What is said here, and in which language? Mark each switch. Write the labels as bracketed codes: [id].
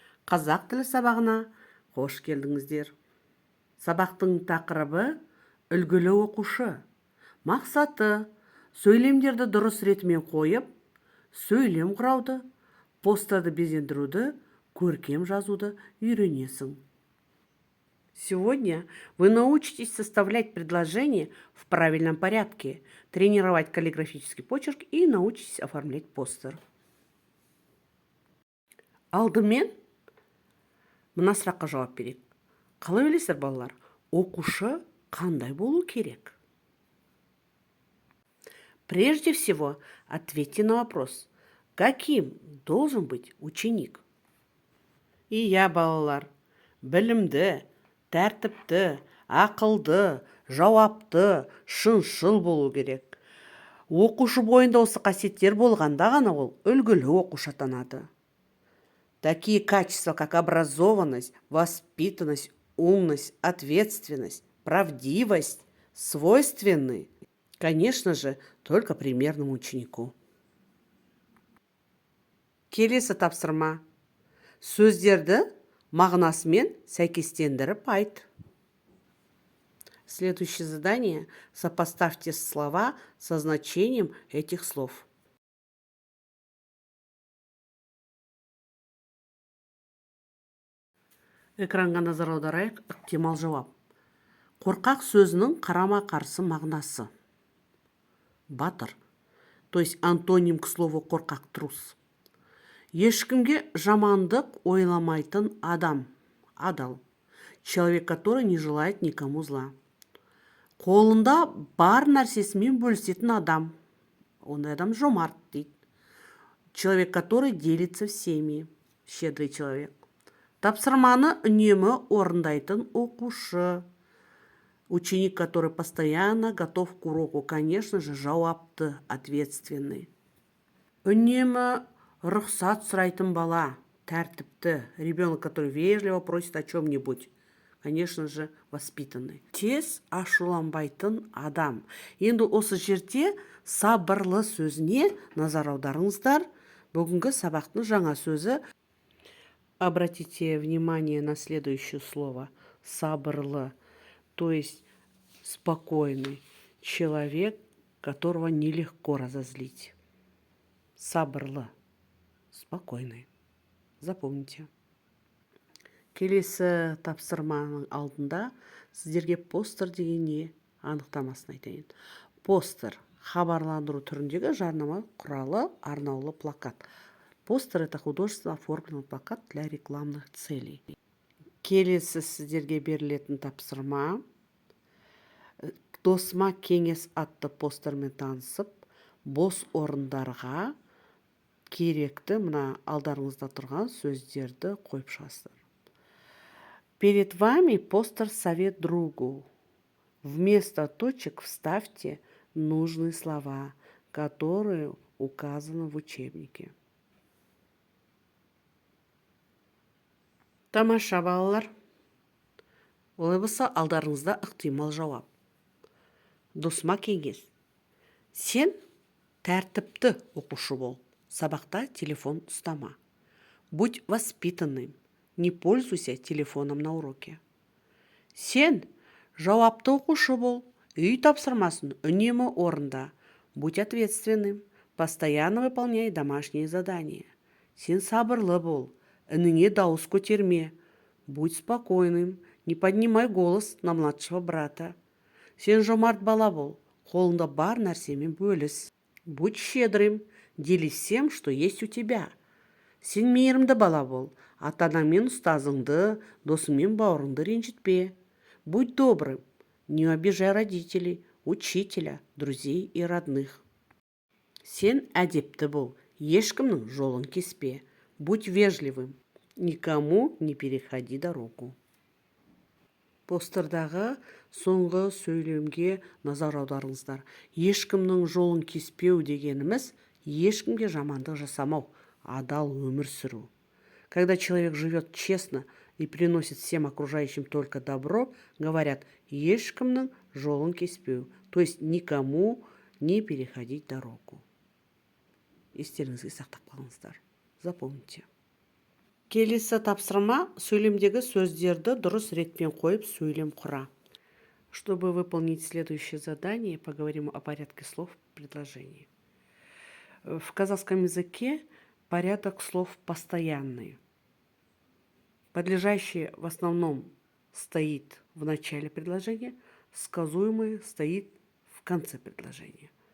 [kk] Қазақ тілі сабағына қош келдіңіздер. Сабақтың тақырыбы үлгілі оқушы. Мақсаты сөйлемдерді дұрыс ретімен қойып, сөйлем құрауды, постерді безендіруді, көркем жазуды үйренесің. [ru] Сегодня вы научитесь составлять предложения в правильном порядке, тренировать каллиграфический почерк и научитесь оформлять постер. [kk] Алдымен мына сұраққа жауап берейік. Қалай ойлайсыздар балалар? Оқушы қандай болу керек? [ru] Прежде всего, ответьте на вопрос: каким должен быть ученик? [kk] Иә, балалар, білімді, тәртіпті, ақылды, жауапты, шыншыл болу керек. Оқушы бойында осы қасиеттер болғанда ғана ол үлгілі оқушы атанады. [ru] Такие качества, как образованность, воспитанность, умность, ответственность, правдивость, свойственны, конечно же, только примерному ученику. [kk] Келесі тапсырма. Сөздерді мағынасымен сәйкестендіріп айт. [ru] Следующее задание. Сопоставьте слова со значением этих слов. [kk] Экранға назар аударайық. Ықтимал жауап. Қорқақ сөзінің қарама-қарсы мағынасы. Батыр. [ru] То есть антоним к слову қорқақ, трус. [kk] Ешкімге жамандық ойламайтын адам. Адал. [ru] Человек, который не желает никому зла. [kk] Қолында бар нәрсесімен бөлісетін адам. Ондай адам жомарт дейді. [ru] Человек, который делится всеми. Щедрый человек. [kk] Тапсырманы үнемі орындайтын оқушы. [ru] Ученик, который постоянно готов к уроку, конечно же, жауапты, ответственный. [kk] Үнемі рұқсат сұрайтын бала, тәртіпті. [ru] Ребенок, который вежливо просит о чем-нибудь, конечно же, воспитанный. [kk] Тез ашуланбайтын адам. Енді осы жерде сабырлы сөзіне назар аударыңыздар. Бүгінгі сабақтың жаңа сөзі. [ru] Обратите внимание на следующее слово. Сабырлы. То есть спокойный человек, которого нелегко разозлить. Сабырлы. Спокойный. Запомните. [kk] Келесі тапсырманың алдында сіздерге постер деген не анықтамасын айтайын. Постер хабарландыру түріндегі жарнама құралы, арнаулы плакат. [ru] Постер — это художественно оформленный плакат для рекламных целей. [kk] Келесі сіздерге берілетін тапсырма. Досыма кеңес атты постермен танысып, бос орындарға керекті мына алдарыңызда тұрған сөздерді қойып шығасыздар. [ru] Перед вами постер «Совет другу». Вместо точек вставьте нужные слова, которые указаны в учебнике. [kk] Тамаша, балалар. Олай болса, алдарыңызда ықтимал жауап. Досыма кеңес. Сен тәртіпті оқушы бол. Сабақта телефон ұстама. [ru] Будь воспитанным. Не пользуйся телефоном на уроке. [kk] Сен жауапты оқушы бол. Үй тапсырмасын үнемі орында. [ru] Будь ответственным. Постоянно выполняй домашние задания. [kk] Сен сабырлы бол. Үніңе дауыс көтерме. [ru] Будь спокойным. Не поднимай голос на младшего брата. [kk] Сен жомарт бала бол. Қолында бар нәрсемен бөліс. [ru] Будь щедрым. Делись всем, что есть у тебя. [kk] Сен мейірімді бала бол. Ата-анамен ұстазыңды, досыңмен бауырыңды ренжітпе. [ru] Будь добрым. Не обижай родителей, учителя, друзей и родных. [kk] Сен әдепті бол. Ешкімнің жолын кеспе. [ru] Будь вежливым. Никому не переходи дорогу. [kk] Постердағы соңғы сөйлемге назар аударыңыздар. Ешкімнің жолын кеспеу дегеніміз ешкімге жамандық жасамау, адал өмір сүру. [ru] Когда человек живет честно и приносит всем окружающим только добро, говорят, [kk] ешкімнің жолын кеспеу, [ru] то есть никому не переходить дорогу. Естеріңізге сақтап қалыңыздар. Запомните. [kk] Келесі тапсырма сөйлемдегі сөздерді дұрыс ретпен қойып сөйлем құра. [ru] Чтобы выполнить следующее задание, поговорим о порядке слов в предложении. В казахском языке порядок слов постоянный. Подлежащее в основном стоит в начале предложения, сказуемое стоит в конце предложения.